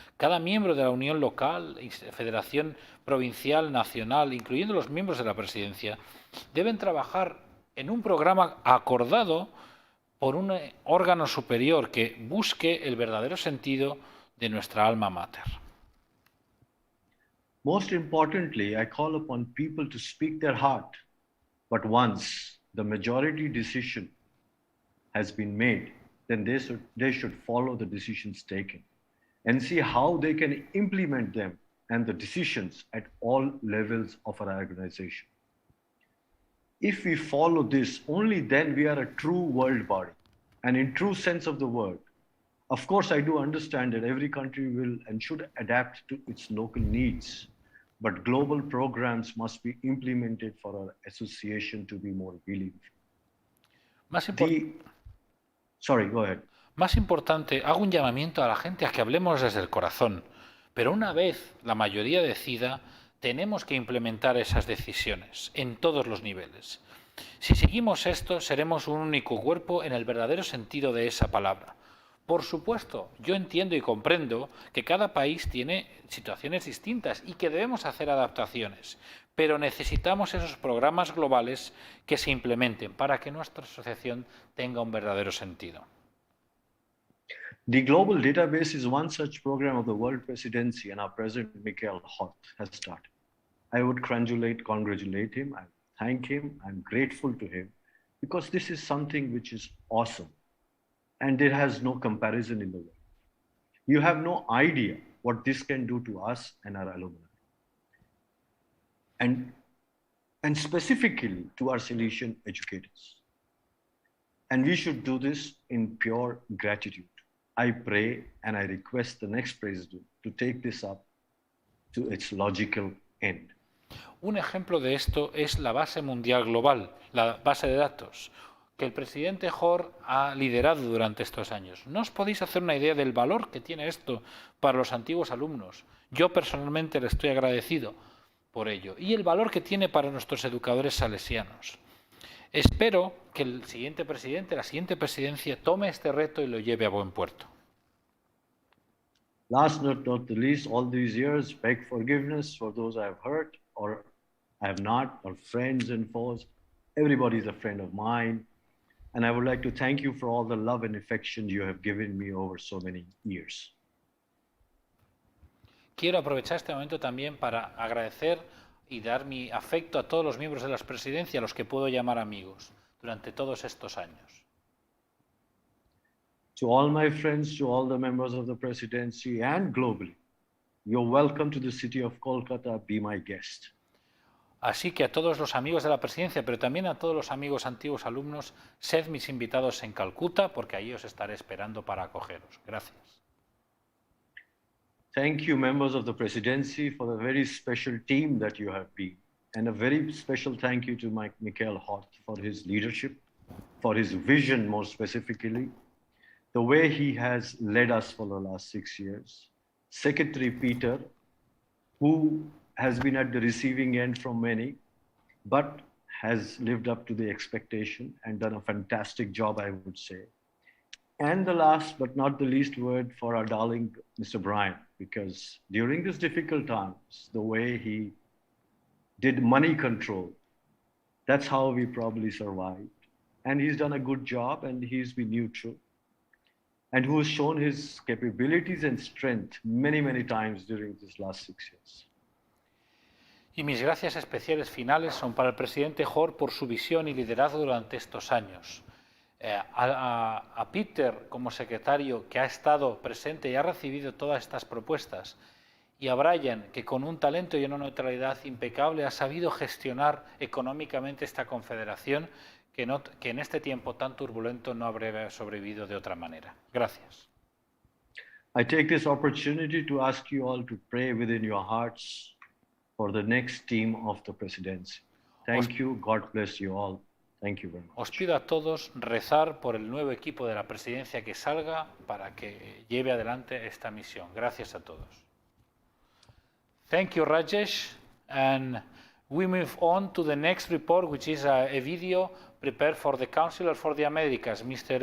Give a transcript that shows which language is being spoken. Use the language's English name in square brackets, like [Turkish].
[Spanish] Cada miembro de la Unión Local, Federación Provincial, Nacional, incluyendo los miembros de la Presidencia, deben trabajar en un programa acordado por un órgano superior que busque el verdadero sentido de nuestra alma mater. [English] Most importantly, I call upon people to speak their heart, but once the majority decision has been made, then they should follow the decisions taken and see how they can implement them and the decisions at all levels of our organization. If we follow this, only then we are a true world body, and in true sense of the word. Of course, I do understand that every country will and should adapt to its local needs, but global programs must be implemented for our association to be more believable. Sorry, go ahead. [Spanish] Más importante, hago un llamamiento a la gente a que hablemos desde el corazón, pero una vez la mayoría decida, tenemos que implementar esas decisiones en todos los niveles. Si seguimos esto, seremos un único cuerpo en el verdadero sentido de esa palabra. Por supuesto, yo entiendo y comprendo que cada país tiene situaciones distintas y que debemos hacer adaptaciones, pero necesitamos esos programas globales que se implementen para que nuestra asociación tenga un verdadero sentido. [English] The Global Database is one such program of the World Presidency, and our President, Michael Hort, has started. I would congratulate him, I thank him, I'm grateful to him, because this is something which is awesome, and it has no comparison in the world. You have no idea what this can do to us and our alumni. And specifically to our Salesian educators. And we should do this in pure gratitude. I pray and I request the next president to take this up to its logical end. [Spanish] Un ejemplo de esto es la base mundial global, la base de datos, que el presidente Hort ha liderado durante estos años. No os podéis hacer una idea del valor que tiene esto para los antiguos alumnos. Yo personalmente le estoy agradecido por ello y el valor que tiene para nuestros educadores salesianos. Espero que el siguiente presidente, la siguiente presidencia, tome este reto y lo lleve a buen puerto. [English] Last but not the least, all these years, beg forgiveness for those I have hurt or I have not, or friends and foes. Everybody is a friend of mine. And I would like to thank you for all the love and affection you have given me over so many years. [Spanish] Quiero aprovechar este momento también para agradecer y dar mi afecto a todos los miembros de la presidencia, a los que puedo llamar amigos, durante todos estos años. [English] To all my friends, to all the members of the presidency and globally, you're welcome to the city of Kolkata, be my guest. [Spanish] Así que a todos los amigos de la presidencia, pero también a todos los amigos antiguos alumnos, sed mis invitados en Calcuta, porque allí os estaré esperando para acogeros. Gracias. [English] Thank you, members of the presidency, for the very special team that you have been. And a very special thank you to Michael Hort for his leadership, for his vision more specifically, the way he has led us for the last 6 years. Secretary Peter, who has been at the receiving end from many, but has lived up to the expectation and done a fantastic job, I would say. And the last but not the least word for our darling Mr. Brian, because during these difficult times, the way he did money control, that's how we probably survived. And he's done a good job, and he's been neutral, and who has shown his capabilities and strength many, many times during these last 6 years. [Spanish] Y mis gracias especiales finales son para el presidente Hort por su visión y liderazgo durante estos años. A Peter como secretario, que ha estado presente y ha recibido todas estas propuestas, y a Brian, que con un talento y una neutralidad impecable ha sabido gestionar económicamente esta confederación, que en este tiempo tan turbulento no habría sobrevivido de otra manera. Gracias. [English] I take this opportunity to ask you all to pray within your hearts for the next team of the presidency. Thank you. God bless you all. Thank you very much. [Spanish] Os pido a todos rezar por el nuevo equipo de la presidencia que salga para que lleve adelante esta misión. Gracias a todos. [English] Thank you, [Spanish] Rajesh. [English] And we move on to the next report, which is a video prepared for the Counselor for the Americas, Mr.